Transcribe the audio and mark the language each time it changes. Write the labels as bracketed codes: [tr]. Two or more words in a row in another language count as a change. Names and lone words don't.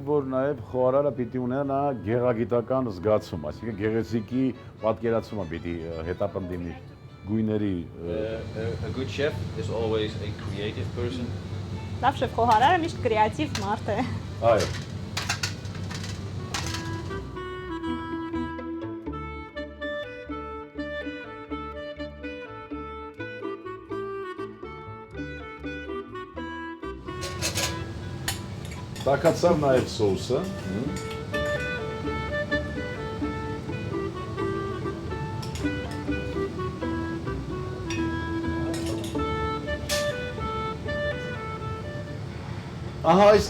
[hy] որ նաև խոհարարը պիտի ունենա գեղագիտական զգացում, այսինքն գեղեցիկի պատկերացումը պիտի հետապնդի միշտ գույների [en] A good chef is always a creative person. [hy] Լավ շեֆ խոհարարը միշտ կրեատիվ մարդ է։ այո Տակացավ նաև սոուսը։ Ահա այս